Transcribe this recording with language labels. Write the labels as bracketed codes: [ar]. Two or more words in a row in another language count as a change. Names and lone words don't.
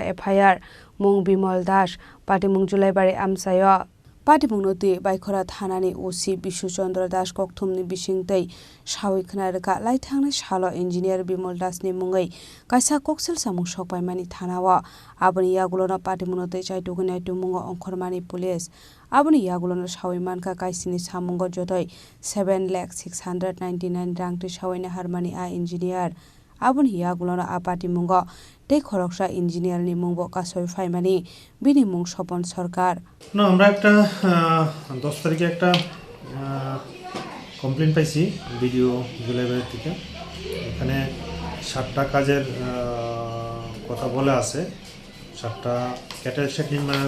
[trp] एफआइआर मुं बिमल दास पाटिमुं जुलाइबारि आमसाय पाटिमुं नति बाइखरा थानानि ओसि बिशुचन्द्र दास कक्थुमनि बिसिंतै सावै खोनारका लाइथांनि साल इन्जिनियार बिमल दासनि मुङै कायसा कक्सेल जामुं सकबायमानि थानाव आबनि यागुलना पाटिमुं नति चाइटुगनाय तुमुङ अंखरमानि पुलिस आबनि यागुलना सावै मानका कायसिनि सामुंग जतै 7,699 रांति सावैना हारमानि आ इन्जिनियार आबनि यागुलना आ पाटिमुंग दै खरकसा इन्जिनियारनि मुंबो कासय फाइमानि बिनि मुं স্বপন সরকার [bn] না আমরা একটা 10 তারিখে একটা কমপ্লেইন পাইছি ভিডিও জুলাইবাড়ি থেকে এখানে 7টা কাজের কথা বলা আছে 7টা ক্যাটেল শেড নির্মাণের